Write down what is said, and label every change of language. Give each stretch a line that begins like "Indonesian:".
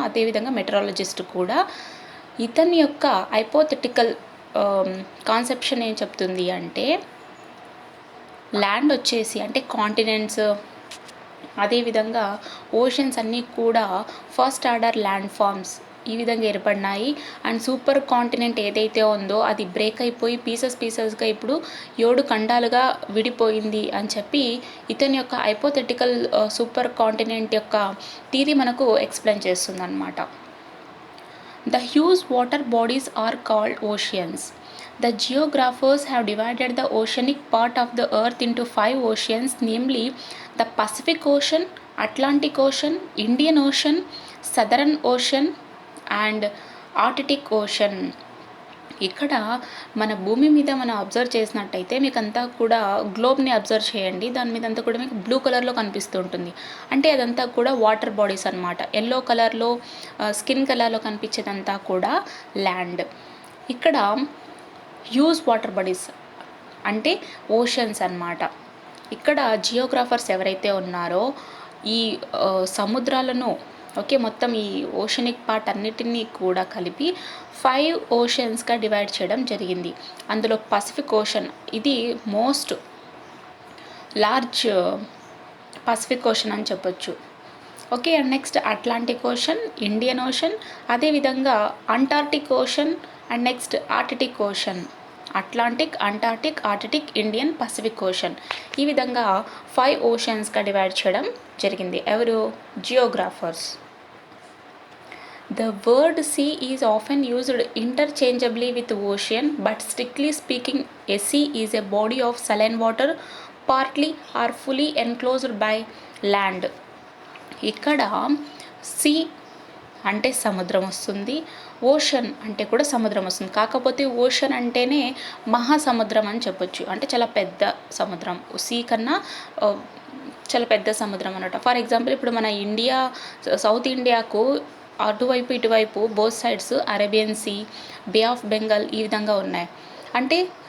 Telugu: అదేవిధంగా మెటరాలజిస్ట్ కూడా. ఇతని యొక్క హైపోథెటికల్ కాన్సెప్షన్ ఏం చెప్తుంది అంటే, ల్యాండ్ వచ్చేసి అంటే కాంటినెంట్స్, అదేవిధంగా ఓషన్స్ అన్నీ కూడా ఫస్ట్ ఆర్డర్ ల్యాండ్ ఫామ్స్ ఈ విధంగా ఏర్పడినాయి. అండ్ సూపర్ కాంటినెంట్ ఏదైతే ఉందో అది బ్రేక్ అయిపోయి పీసెస్గా ఇప్పుడు 7 ఖండాలుగా విడిపోయింది అని చెప్పి ఇతని యొక్క హైపోథెటికల్ సూపర్ కాంటినెంట్ యొక్క థియరీ మనకు ఎక్స్ప్లెయిన్ చేస్తుంది అన్నమాట.
English: The huge water bodies are called oceans. The geographers have divided the oceanic part of the earth into 5 oceans, namely the Pacific Ocean, Atlantic Ocean, Indian Ocean, Southern Ocean and Arctic Ocean.
Telugu: ఇక్కడ మన భూమి మీద మనం observe చేసినట్టయితే మీకు అంతా కూడా గ్లోబ్ని observe చేయండి. దాని మీద అంతా కూడా మీకు బ్లూ కలర్లో కనిపిస్తూ ఉంటుంది. అంటే అదంతా కూడా వాటర్ బాడీస్ అన్నమాట. ఎల్లో కలర్లో, స్కిన్ కలర్లో కనిపించేదంతా కూడా ల్యాండ్. ఇక్కడ హ్యూజ్ వాటర్ బాడీస్ అంటే ఓషన్స్ అన్నమాట. ఇక్కడ జియోగ్రాఫర్స్ ఎవరైతే ఉన్నారో ఈ సముద్రాలను, ఓకే, మొత్తం ఈ ఓషనిక్ పార్ట్ అన్నిటినీ కూడా కలిపి 5 ఓషన్స్గా డివైడ్ చేయడం జరిగింది. అందులో పసిఫిక్ ఓషన్ ఇది మోస్ట్ లార్జ్ పసిఫిక్ ఓషన్ అని చెప్పొచ్చు. Okay, and next Atlantic ocean, Indian ocean, అదేవిధంగా Antarctic ocean and next Arctic ocean. Atlantic, Antarctic, Arctic, Indian, Pacific ocean, ఈ విధంగా 5 ఓషన్స్గా డివైడ్ చేయడం జరిగింది. ఎవరు? జియోగ్రాఫర్స్.
English: The word sea is often used interchangeably with ocean, but strictly speaking, a sea is a body of saline water partly or fully enclosed by land.
Telugu: ఇక్కడ see అంటే సముద్రం వస్తుంది, ocean అంటే కూడా సముద్రం వస్తుంది. కాకపోతే ఓషన్ అంటేనే మహాసముద్రం అని చెప్పొచ్చు. అంటే చాలా పెద్ద సముద్రం, సీ కన్నా చాలా పెద్ద సముద్రం అన్నమాట. ఫర్ ఎగ్జాంపుల్ ఇప్పుడు మన ఇండియా, సౌత్ ఇండియాకు అటువైపు ఇటువైపు both sides Arabian sea, bay of Bengal ఈ విధంగా ఉన్నాయి. అంటే